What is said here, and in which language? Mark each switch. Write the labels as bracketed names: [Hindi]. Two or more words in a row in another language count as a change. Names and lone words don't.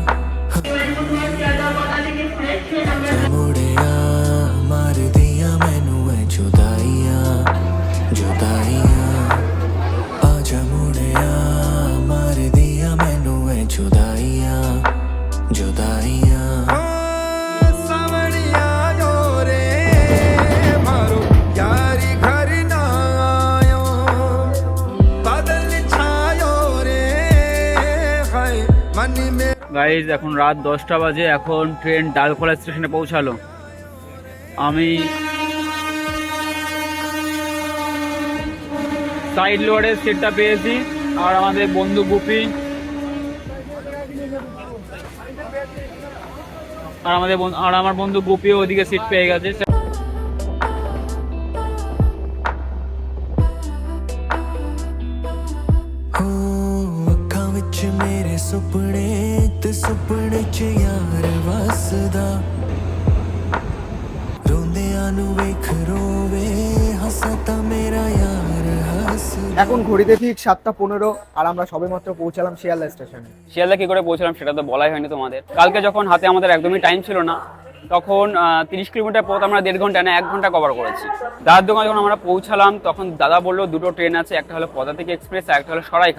[Punjabi] ਮੁੜਿਆ ਮਾਰ ਦਿਆ ਮੈਨੂੰ ਹੈ ਜੁਦਾਈਆਂ ਜੁਦਾਈਆਂ, ਆਜਾ ਮੁੜਿਆ ਮਾਰ ਦਿਆ ਮੈਨੂੰ ਹੈ ਜੁਦਾਈਆਂ ਜੁਦਾਈਆਂ। [Bangla] গাইজ এখন রাত 10টা বাজে, এখন ট্রেন ডালখোলা স্টেশনে পৌঁছালো। আমি [English] side lower's [Bangla] সিটটা পেয়েছি, আর আমাদের বন্ধু গুপি আর আমার বন্ধু গুপিও ওদিকে সিট পেয়ে গেছে। [Punjabi] ਮੇਰੇ ਸੁਪਨੇ ਤੇ ਸੁਪਨੇ ਚ ਯਾਰ ਵਸਦਾ, ਰੋਂਦਿਆਂ ਨੂੰ ਵੇਖ ਰੋਵੇ ਹੱਸਦਾ ਮੇਰਾ ਯਾਰ ਹੱਸਦਾ। [Bangla] এখন ঘড়িতে ঠিক 7:15 আর আমরা সবেমাত্র পৌঁছালাম শিয়ালদা স্টেশনে। শিয়ালদা কি করে পৌঁছলাম সেটা তো বলাই হয়নি তোমাদের। কালকে যখন হাতে আমাদের একদমই টাইম ছিল না, তখন 30 কিলোমিটার পথ আমরা 1.5 ঘন্টা না 1 ঘন্টা কভার করেছি। দাদার দোকানে যখন আমরা পৌঁছালাম, তখন দাদা বললো দুটো ট্রেন আছে, একটা হলো পদাতিক এক্সপ্রেস আর একটা হলো সরাইঘাট।